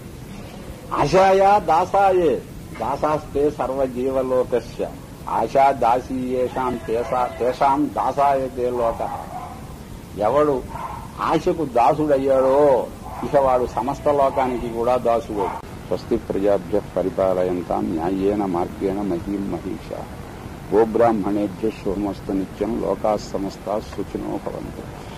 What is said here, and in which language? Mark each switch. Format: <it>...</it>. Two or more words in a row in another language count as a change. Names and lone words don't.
<sa>ఆశాయా దాసాయే దాసాస్తే సర్వజీవలోకస్య ఆశా దాసీయేషాం తేషాం దాసాయతే లోక.</sa> <te>ఎవడు ఆశకు దాసుడయ్యాడో ఇక వాడు సమస్త లోకానికి కూడా దాసుడు.</te> <sa>స్వస్తి ప్రజాభ్య పరిపాలయంతాం న్యాయేన మార్గేణ మహీం మహిషా. గోబ్రాహ్మణేభ్య శుభమస్తు నిత్యం. లోకాः సమస్తాः సుఖినో భవంతు.</sa>